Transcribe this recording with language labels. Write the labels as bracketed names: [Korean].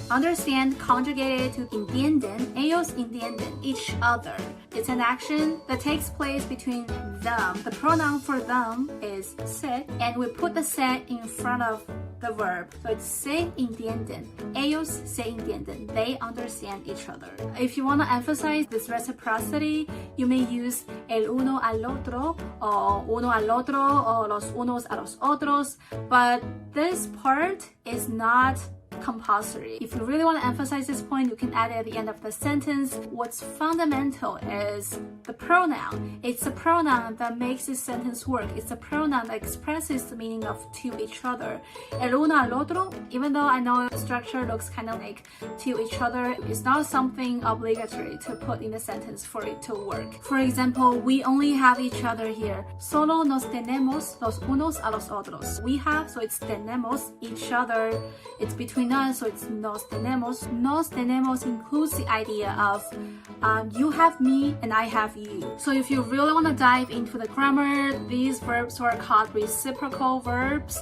[English] Understand conjugated to entienden. [Spanish] Ellos entienden [English] each other. It's an action that takes place between them. The pronoun for them is se, and we put the se in front of the verb. So it's [Spanish] se entienden. Ellos se entienden. [English] They understand each other. If you want to emphasize this reciprocity, you may use [Spanish] el uno al otro, [English] or [Spanish] uno al otro, [English] or [Spanish] los unos a los otros. [English] But this part is not compulsory. If you really want to emphasize this point, you can add it at the end of the sentence. What's fundamental is the pronoun. It's a pronoun that makes this sentence work. It's a pronoun that expresses the meaning of to each other. [Spanish] El uno al otro, [English] even though I know the structure looks kind of like to each other, it's not something obligatory to put in the sentence for it to work. For example, we only have each other here. [Spanish] Solo nos tenemos los unos a los otros. [English] We have, so it's tenemos each other. It's between us, so it's [Spanish] nos tenemos. Nos tenemos [English] includes the idea of you have me and I have you. So if you really want to dive into the grammar, these verbs are called reciprocal verbs.